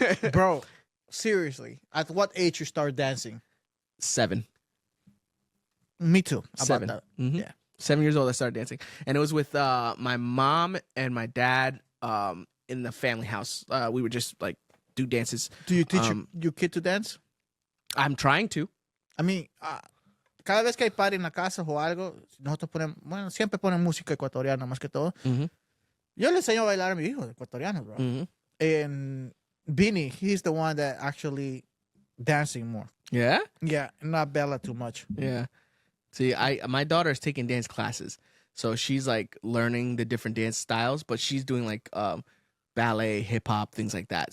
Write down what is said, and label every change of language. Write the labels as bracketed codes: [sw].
[en] Bro, seriously, at what age you start dancing? 7. Me too. 7. About that. Yeah. 7 years old, I started dancing. And it was with my mom and my dad in the family house. We were just like do dances. Do you teach your kid to dance? I'm trying to. [es] I mean, cada vez que hay party en la casa o algo, nosotros ponemos, bueno, siempre ponen música ecuatoriana más que todo. Mm-hmm. Yo le enseño a bailar a mi hijo ecuatoriano, bro. Mm-hmm. [en] And Beanie, he's the one that actually dancing more. Yeah? Yeah, not Bella too much. Yeah. See, my daughter is taking dance classes. So she's like learning the different dance styles, but she's doing like ballet, hip hop, things like that.